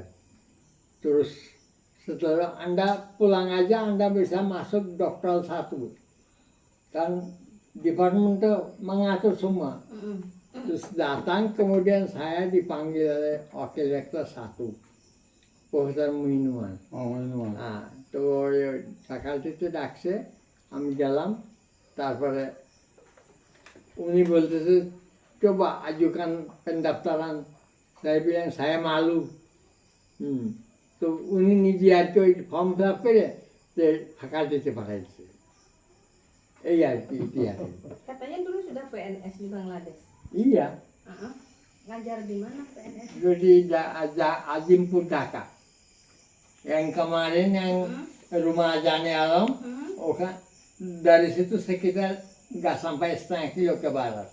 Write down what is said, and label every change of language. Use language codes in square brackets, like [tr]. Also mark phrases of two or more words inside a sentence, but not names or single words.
[id] Terus setelah Anda pulang aja Anda bisa masuk doktoral 1. Kan departemen itu mengatur semua. Terus datang kemudian saya dipanggil oleh wakil rektor 1. Profesor Muinuan. [bn] তো faculty ডাকছে, আমি গেলাম, তারপরে উনি বলতেছে [id] coba ajukan pendaftaran. Saya bilang saya malu. [bn] তো উনি নিজে আর কি ওই [en] form fill up [bn] করে faculty পাঠাইছে। এই আর কি ইতিহাস। [id] Katanya dulu sudah PNS di Bangladesh. Iya. Ngajar di mana PNS? Di Azimpur Dhaka. Yang kemarin yang rumah Jani Alam, dari situ sekitar nggak sampai setengah kilo ke barat.